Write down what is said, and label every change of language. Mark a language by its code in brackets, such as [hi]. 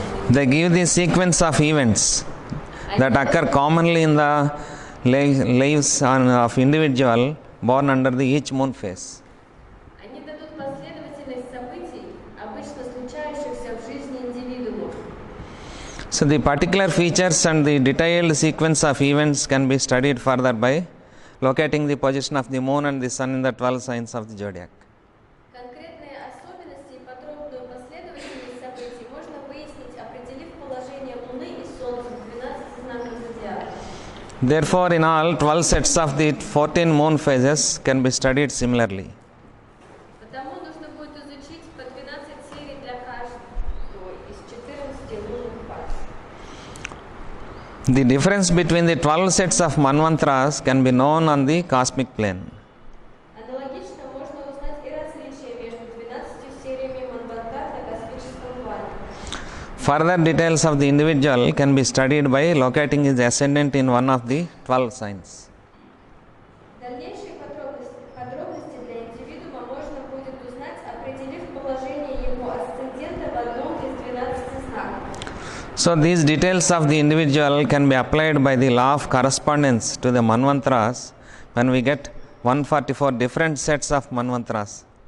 [en] they give the sequence of events that occur commonly in the lives of individual born under the each moon phase. [ru] они дадут последовательность событий, обычно случающихся в жизни индивидуума. [en] So the particular features and the detailed sequence of events can be studied further by locating the position of the moon and the sun in the 12 signs of the zodiac. [ru] Конкретные особенности и подробную последовательность событий можно выяснить, определив положение Луны и Солнца в 12 знаках зодиака. [en] Therefore, in all, 12 sets of the 14 moon phases can be studied similarly. [ru] Потому нужно будет изучить по 12 серий для каждого из 14 лунных фаз. [en] The difference between the 12 sets of manvantras can be known on the cosmic plane. [ru] Аналогично можно узнать и различия между 12 сериями Манвантар на космическом плане. [en] Further details of the individual can be studied by locating his ascendant in one of the 12 signs. [ru] Дальнейшие подробности для индивидуума можно будет узнать, определив положение его асцендента в одном из 12 знаков. [en] So these details of the individual can be applied by the law of correspondence to the manvantras when we get 144 different sets of manvantras.